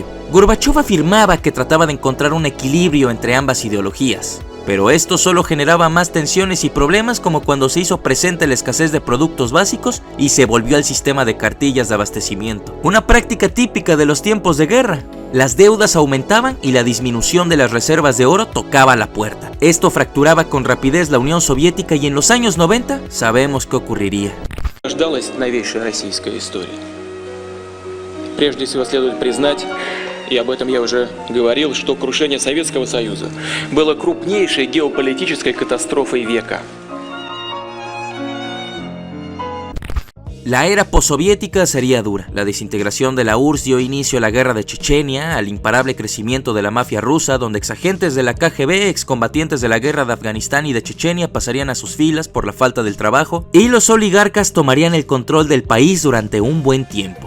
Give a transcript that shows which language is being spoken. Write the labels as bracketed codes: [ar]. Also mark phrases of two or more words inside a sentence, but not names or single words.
[es] Gorbachov afirmaba que trataba de encontrar un equilibrio entre ambas ideologías, pero esto solo generaba más tensiones y problemas, como cuando se hizo presente la escasez de productos básicos y se volvió al sistema de cartillas de abastecimiento, una práctica típica de los tiempos de guerra. Las deudas aumentaban y la disminución de las reservas de oro tocaba la puerta. Esto fracturaba con rapidez la Unión Soviética y en los años 90 sabemos qué ocurriría. [ru] Ждалась новейшая российская история. Прежде всего следует признать, и об этом я уже говорил, что крушение Советского Союза было крупнейшей геополитической катастрофой века. [es] La era postsoviética sería dura. La desintegración de la URSS dio inicio a la guerra de Chechenia, al imparable crecimiento de la mafia rusa, donde exagentes de la KGB, excombatientes de la guerra de Afganistán y de Chechenia pasarían a sus filas por la falta del trabajo, y los oligarcas tomarían el control del país durante un buen tiempo.